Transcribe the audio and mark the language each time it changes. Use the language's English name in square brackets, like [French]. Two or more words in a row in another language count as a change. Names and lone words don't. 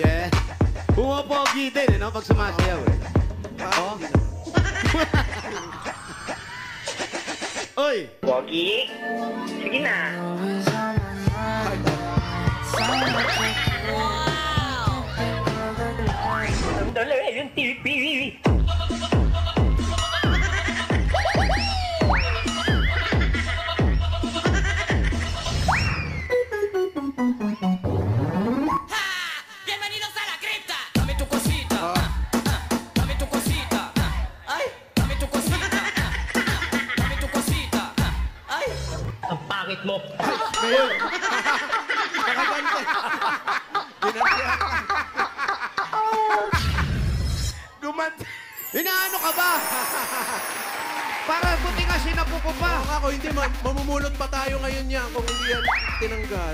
[Filipino] Yeah. Pumapogi din, eh, no? Pag sumasayaw, eh. Oh. Oy! Pogi? Sige na. Ang dala yung TV. [Spanish] Bienvenidos a la cripta. Dame tu cosita. Dame tu cosita. Ay, dame tu cosita. Dame tu cosita. Ay, [Filipino] Ang pangit mo. Ngayon! Nakagante. Ginantihan. Inaano ka ba? Para buti nga sinapuko pa. Kung ako, hindi, mamumulot pa tayo ngayon yan kung hindi yan tinanggal.